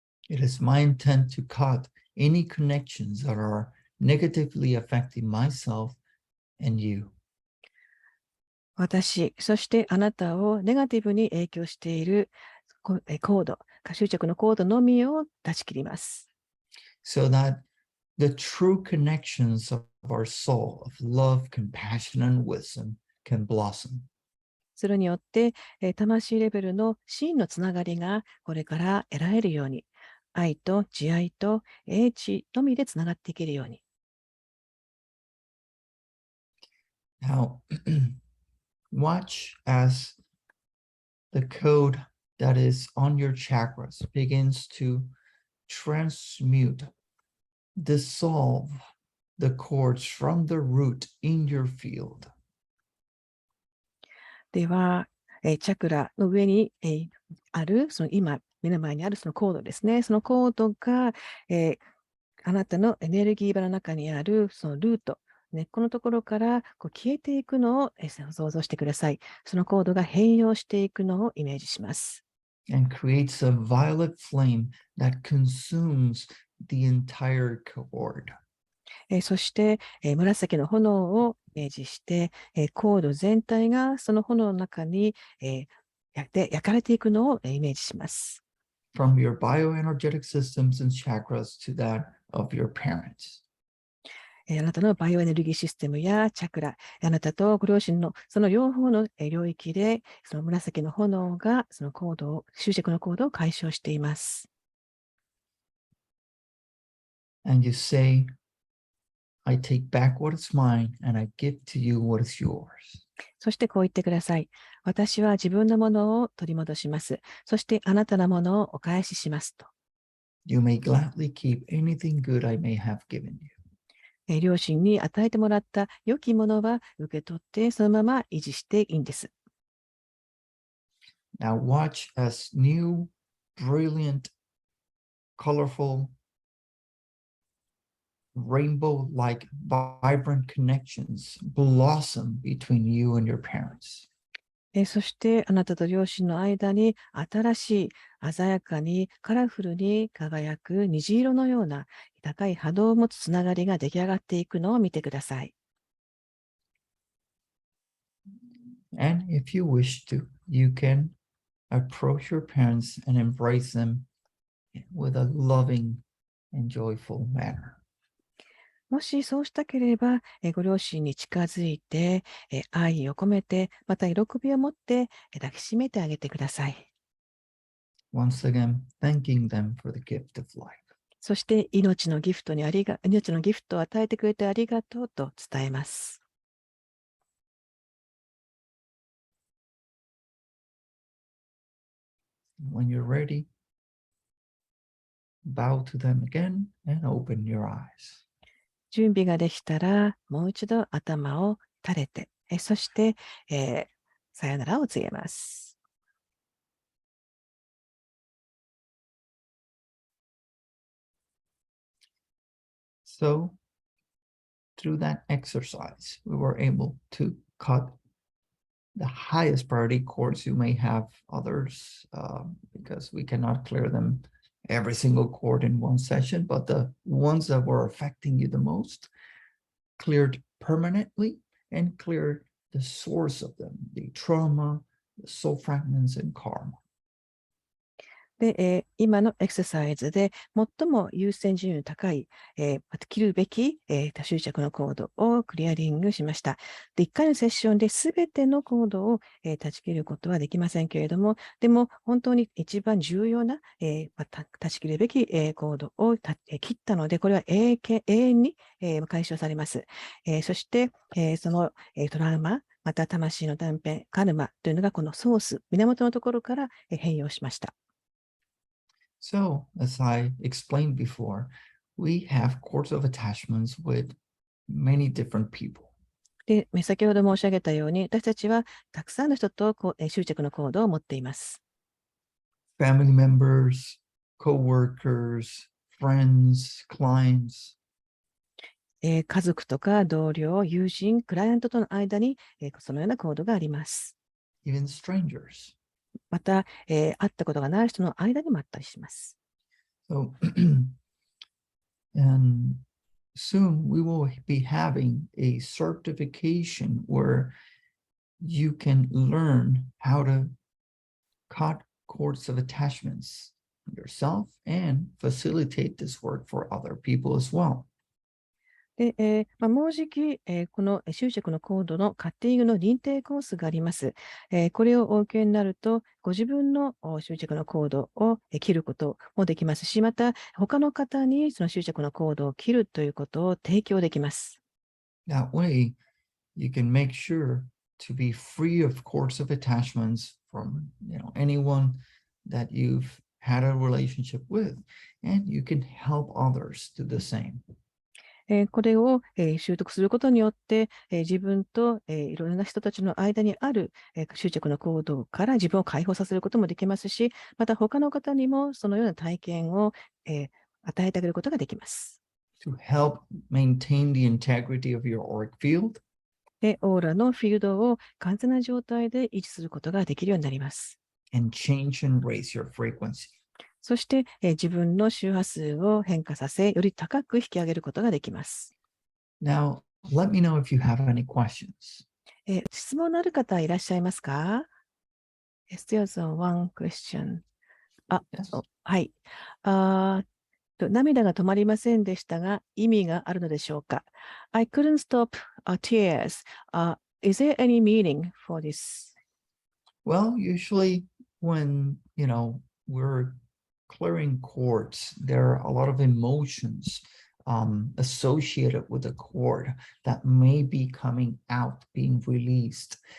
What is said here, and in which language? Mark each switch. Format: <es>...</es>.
<en>It is my intent to cut any connections that are negatively affecting myself and you.</en> <ja>私、そしてあなたをネガティブに影響しているコード、執着のコードのみを断ち切ります。</ja> <en>So that the true connections of our soul, of love, compassion, and wisdom can blossom.</en> <ja>それによって、魂レベルの真のつながりがこれから得られるように、愛と慈愛と英知のみでつながっていけるように。</ja> <en>Now, watch as the code that is on your chakras begins to transmute, dissolve the cords from the root in your field.</en> <ja>では、チャクラの上に、ある、その今、目の前にあるそのコードですね。そのコードが、あなたのエネルギー場の中にあるそのルート、根っこのところからこう消えていくのを想像してください。そのコードが変容していくのをイメージします。</ja> <en>And creates a violet flame that consumes the entire cord.</en> <ja>そして、紫の炎をイメージして、コード全体がその炎の中に、焼かれていくのをイメージします。</ja> <en>From your bioenergetic systems and chakras to that of your parents.</en> <ja>あなたのバイオエネルギーシステムやチャクラ、あなたとご両親のその両方の領域で、その紫の炎がそのコードを、執着のコードを解消しています。</ja> <en>And you say, I take back what is mine and I give to you what is yours.</en> <ja>そしてこう言ってください。私は自分のものを取り戻します。そしてあなたのものをお返ししますと。</ja> <en>You may gladly keep anything good I may have given you.</en> <ja>両親に与えてもらった良きものは受け取ってそのまま維持していいんです。</ja> <en>Now watch as new, brilliant, colorful, rainbow-like vibrant connections blossom between you and your parents.</en> <ja>そしてあなたと両親の間に新しい鮮やかにカラフルに輝く虹色のような高い波動を持つつながりが出来上がっていくのを見てください。</ja> <en>And if you wish to, you can approach your parents and embrace them with a loving and joyful manner.</en> <ja>もしそうしたければ、ご両親に近づいて、愛を込めて、また喜びを持って抱きしめてあげてください。</ja> <en>Once again, thanking them for the gift of life.</en> <ja>そして命のギフトを与えてくれてありがとうと伝えます。</ja> <en>When you're ready, bow to them again and open your eyes.</en> <ja>準備ができたら、もう一度頭を垂れて、そして、さよならを告げます。</ja> <en>So, through that exercise, we were able to cut the highest priority chords. You may have others because we cannot clear them every single chord in one session, but the ones that were affecting you the most cleared permanently and cleared the source of them, the trauma, the soul fragments, and karma.</en> <ja>で、今のエクササイズで最も優先順位の高い、切るべき、多執着のコードをクリアリングしました。で、1回のセッションで全てのコードを、断ち切ることはできませんけれども、でも本当に一番重要な、断ち切るべき、コードを切ったので、これは永遠に、解消されます。そして、その、トラウマ、また魂の断片、カルマというのがこのソース、源のところから、変容しました。</ja> <en>So, as I explained before, we have cords of attachments with many different people.</en> <ja>で、先ほど申し上げたように、私たちはたくさんの人と執着のコードを持っています。</ja> <en>Family members, co-workers, friends, clients.</en> <ja>家族とか同僚、友人、クライアントとの間に、そのようなコードがあります。</ja> <en>Even strangers.</en> <ja>また、会ったことがない人の間にもあったりします。</ja> <en>So, and soon we will be having a certification where you can learn how to cut cords of attachments yourself and facilitate this work for other people as well.</en> <ja>で、もうじき、この執着のコードのカッティングの認定コースがあります。これをお受けになると、ご自分の執着のコードを切ることもできますし、また他の方にその執着のコードを切るということを提供できます。</ja> <en>That way, you can make sure to be free of cords of attachments from anyone that you've had a relationship with, and you can help others do the same.</en> <ja>これを習得することによって、自分といろいろな人たちの間にある執着の行動から自分を解放させることもできますし、また他の方にもそのような体験を与えてあげることができます。</ja> <en>To help maintain the integrity of your auric field,</en> <ja>で、オーラのフィールドを完全な状態で維持することができるようになります。</ja> <en>and change and raise your frequency.</en> <ja>そして、自分の周波数を変化させ、より高く引き上げることができます。</ja> <en>Now, let me know if you have any questions.</en> <ja>質問のある方いらっしゃいますか？</ja> <en>Is there one question? Yes.</en> <ja>はい。涙が止まりませんでしたが、意味があるのでしょうか？</ja> <en>I couldn't stop tears. Is there any meaning for this? Well, usually when, we're clearing cords, there are a lot of emotions associated with the cord that may be coming out, being released.</en>